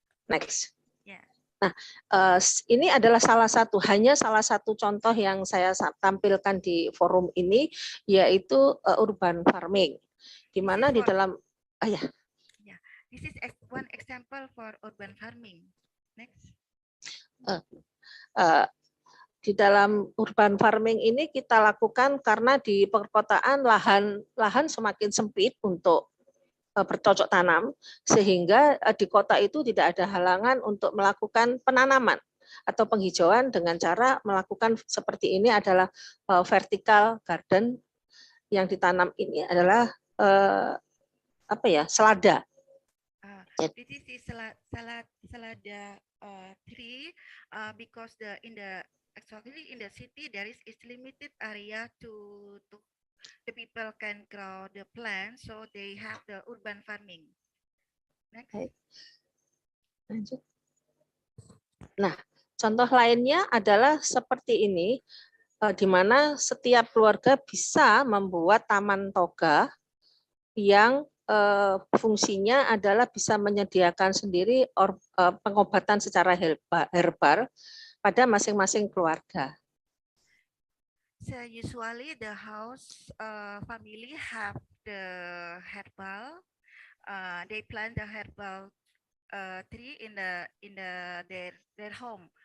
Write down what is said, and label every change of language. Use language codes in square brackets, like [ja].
[en] Next. [id] Nah, ini adalah hanya salah satu contoh yang saya tampilkan di forum ini, yaitu urban farming, di mana di dalam [en] This is one example for urban farming. Next. [id] Di dalam urban farming ini kita lakukan karena di perkotaan lahan semakin sempit untuk bercocok tanam, sehingga di kota itu tidak ada halangan untuk melakukan penanaman atau penghijauan dengan cara melakukan seperti ini adalah vertical garden. Yang ditanam ini adalah selada. [en] This is selada tree because in the Actually, in the city, there is limited area to the people can grow the plants, so they have the urban farming. Next. [id] Baik. Lanjut. Nah, contoh lainnya adalah seperti ini, di mana setiap keluarga bisa membuat taman toga yang fungsinya adalah bisa menyediakan sendiri pengobatan secara herbal pada masing-masing keluarga. [en] So usually the house family have the herbal. They plant the herbal tree in their home.